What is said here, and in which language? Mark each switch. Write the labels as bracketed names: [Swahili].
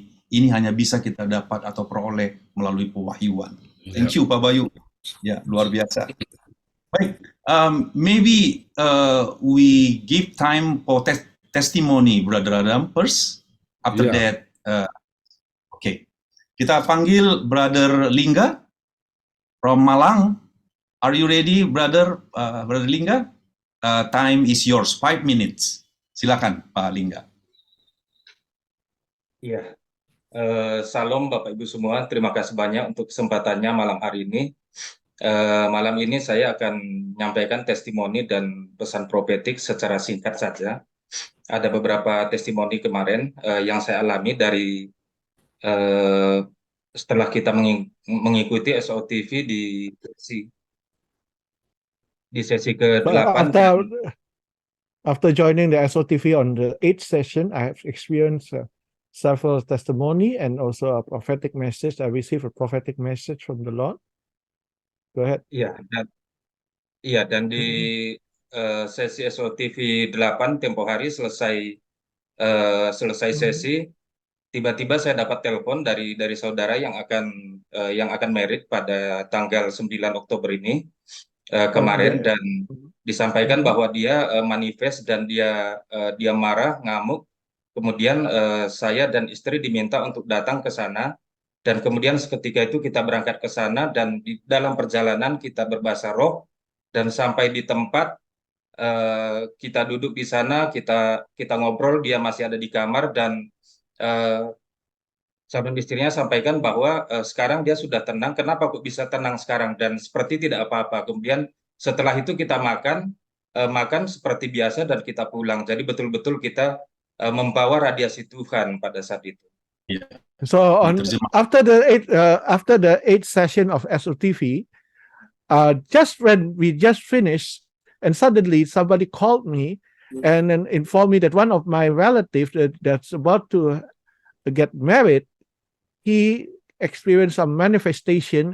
[Indonesian] ini hanya bisa kita dapat atau peroleh melalui pewahyuan. [English] Thank you [Indonesian] Pak Bayu. Ya, luar biasa. Baik, [English] maybe we give time for testimony, Brother Adam first. After that, okay. [Indonesian] Kita panggil [English] Brother Lingga from Malang. Are you ready, Brother Lingga? Time is yours, 5 minutes. [Indonesian] Silakan, Pak Lingga. Iya, salam Bapak Ibu semua. Terima kasih banyak untuk kesempatannya malam hari ini. Malam ini saya akan menyampaikan testimoni dan pesan profetik secara singkat saja. Ada beberapa testimoni kemarin yang saya alami dari setelah kita mengikuti SOTV di sesi ke-8. [English] After joining the SOTV on the 8th session, I have experienced several testimony and also a prophetic message. I received a prophetic message from the Lord. Go ahead. [Indonesian] Dan di sesi SOTV 8 tempo hari selesai sesi, tiba-tiba saya dapat telepon dari saudara yang akan merit pada tanggal 9 Oktober ini kemarin, dan disampaikan bahwa dia manifest dan dia marah, ngamuk. Kemudian saya dan istri diminta untuk datang ke sana, dan kemudian seketika itu kita berangkat ke sana, dan di dalam perjalanan kita berbahasa roh, dan sampai di tempat kita duduk di sana, kita ngobrol, dia masih ada di kamar, dan sama istrinya sampaikan bahwa sekarang dia sudah tenang. Kenapa kok bisa tenang sekarang? Dan seperti tidak apa-apa. Kemudian setelah itu kita makan seperti biasa dan kita pulang. Jadi betul-betul kita membawa radiasi Tuhan pada saat itu. [English] So after the 8th session of SOTV, just when we just finished, and suddenly somebody called me and then informed me that one of my relatives that's about to get married, he experienced some manifestation.